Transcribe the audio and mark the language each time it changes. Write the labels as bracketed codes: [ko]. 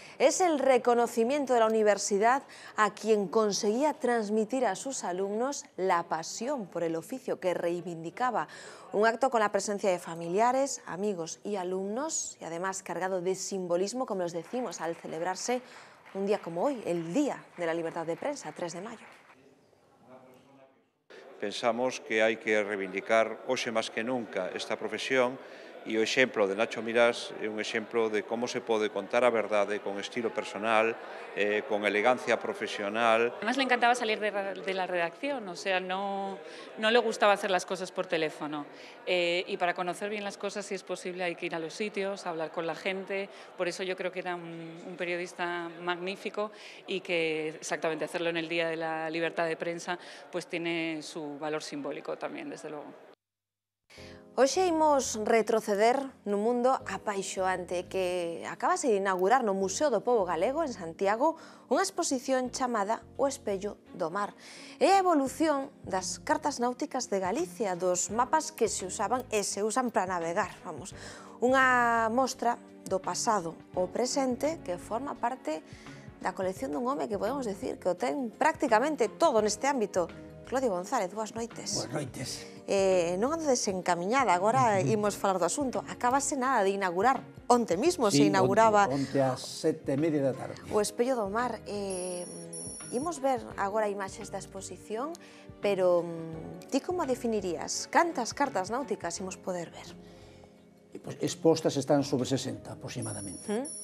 [es] Es el reconocimiento de la universidad a quien conseguía transmitir a sus alumnos la pasión por el oficio que reivindicaba. Un acto con la presencia de familiares, amigos y alumnos y además cargado de simbolismo, como os decimos, al celebrarse un día como hoy, el Día de la Libertad de Prensa, 3 de mayo. [gl] Pensamos que hai que reivindicar hoxe máis que nunca esta profesión e o exemplo de Nacho Mirás é un exemplo de como se pode contar a verdade con estilo personal, con elegancia profesional. [es] Además le encantaba salir de la redacción, o sea, no le gustaba hacer las cosas por teléfono. Y para conocer bien las cosas, si es posible, hay que ir a los sitios, hablar con la gente. Por eso yo creo que era un periodista magnífico y que exactamente hacerlo en el Día de la Libertad de Prensa pues tiene su valor simbólico también, desde luego. [gl] Hoxe imos retroceder nun mundo apaixoante que acabase de inaugurar no Museo do Pobo Galego en Santiago unha exposición chamada O Espello do Mar. É a evolución das cartas náuticas de Galicia, dos mapas que se usaban e se usan para navegar, vamos. Unha mostra do pasado ao presente que forma parte da colección dun home que podemos decir que o ten prácticamente todo neste ámbito. Claudio González, boas noites. Boas noites. Non ando desencamiñada, agora imos falar do asunto. Acabase nada de inaugurar, onte mismo se inauguraba... Onte ás 7:30 da tarde. O Espello do Mar. Imos ver agora imaxes da exposición, pero ti como a definirías? Cantas cartas náuticas imos poder ver? Expostas están sobre 60 aproximadamente.